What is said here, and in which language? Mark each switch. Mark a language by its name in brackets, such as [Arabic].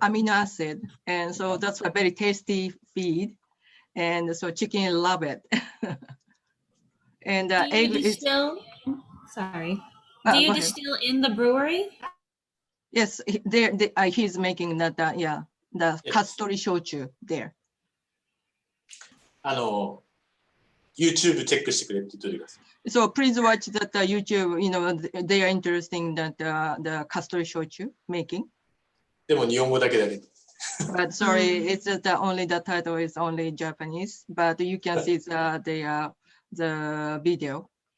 [English] Amino acid, and so that's a very tasty feed, and so chicken love it. And egg is still. Sorry. Do you distill in the brewery? Yes, he's making that. The custody shochu there. [Japanese] YouTube チェックしてくれって言ってください。 [English] So please watch that YouTube. You know, they are interested in that the custody shochu making. [Japanese] でも日本語だけだね。 [English] But sorry, it's only the title is only Japanese. But you can see the video.